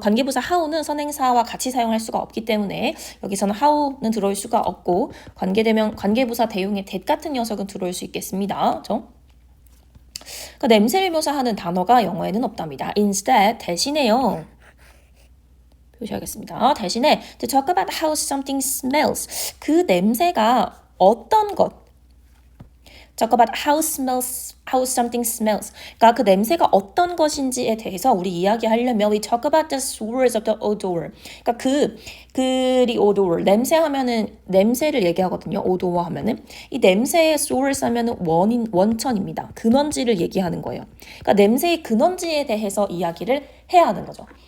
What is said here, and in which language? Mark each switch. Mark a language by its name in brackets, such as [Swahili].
[Korean] 관계부사 how는 선행사와 같이 사용할 수가 없기 때문에 여기서는 how는 들어올 수가 없고, 관계부사 대용의 that 같은 녀석은 들어올 수 있겠습니다. 그렇죠? 그러니까 냄새를 묘사하는 단어가 영어에는 없답니다. [English] Instead, [Korean] 대신에요. 표시하겠습니다. 대신에 [English] to talk about how something smells. [Korean] 그 냄새가 어떤 것, [English] talk about how something smells. [Korean] 그러니까 그 냄새가 어떤 것인지에 대해서 우리 이야기하려면 [English] we talk about the source of the odor. [Korean] 그러니까 그리 odor, 냄새 하면은 냄새를 얘기하거든요. odor 하면은 이 냄새의 source 하면은 원천입니다. 근원지를 얘기하는 거예요. 그러니까 냄새의 근원지에 대해서 이야기를 해야 하는 거죠.